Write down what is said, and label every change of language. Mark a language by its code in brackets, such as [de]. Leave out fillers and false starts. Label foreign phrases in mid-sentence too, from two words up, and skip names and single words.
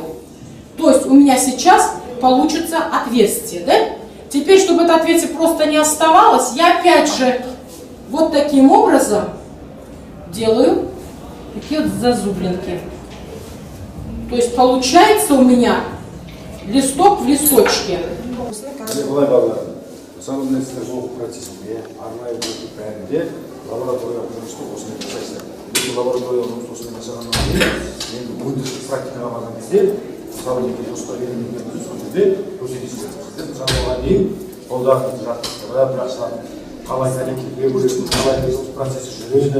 [ru] То есть у меня сейчас получится отверстие, да? Теперь, чтобы это отверстие просто не оставалось, я опять же вот таким образом делаю такие вот зазубринки. То есть получается у меня листок в листочке. [kk] Мысалы мына сіздер оқу процесінде арнайы оқу пәнінде лабораториялық жұмысты осымен жасайсыздар. Бұл лабораториялық жұмысты осымен жасағаннан кейін енді өндірістік практикаға барған кезде мысалы жоспар берілгендеріңізді сол жерде көрсетесіздер. Сіздер мысалы оған дейін қолдарыңызды жаттықтырып жақсылап қалай әрекетке көресіз, қалай процесі жүреді.